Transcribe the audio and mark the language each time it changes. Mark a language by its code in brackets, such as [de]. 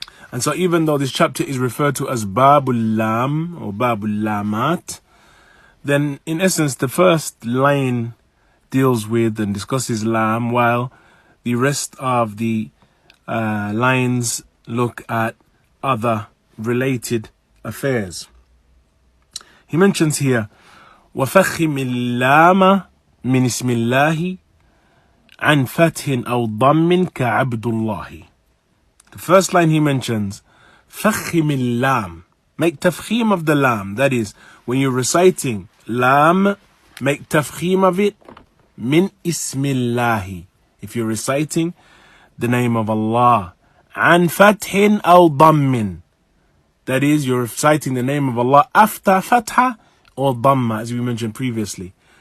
[en] And so even though this chapter is referred to as Babul Lam or Babul Lamat, then in essence the first line deals with and discusses lam, while the rest of the lines look at other related affairs. He mentions here [ar] وَفَخِّمِ اللَّامَ مِنْ اسْمِ اللَّهِ عَنْ فَتْحٍ أَوْ ضَمٍّ كَعَبْدُ اللَّهِ. [en] The first line he mentions, [ar] فَخِّمِ اللَّامِ, [en] make tafkhim of the lam, that is, when you're reciting lam, make tafkhim of it, [ar] min ismillahi, [en] if you're reciting the name of Allah, [ar] an fathin aw dammin, [en] that is, you're reciting the name of Allah after fatha or damma, as we mentioned previously.